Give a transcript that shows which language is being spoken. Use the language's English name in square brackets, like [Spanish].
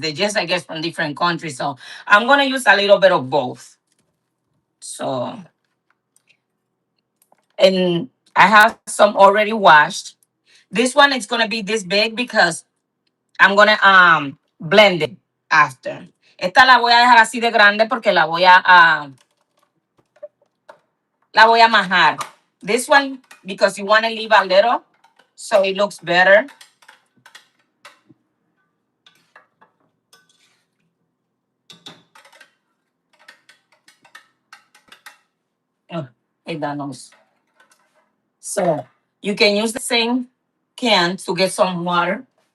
[English] They just I guess from different countries. So I'm gonna use a little bit of both. So and I have some already washed. This one is gonna be this big because I'm gonna blend it after. [Spanish] Esta la voy a dejar así de grande porque la voy a majar. [English] This one because you want to leave a little so it looks better. Oh, it knows. So you can use the same can to get some water.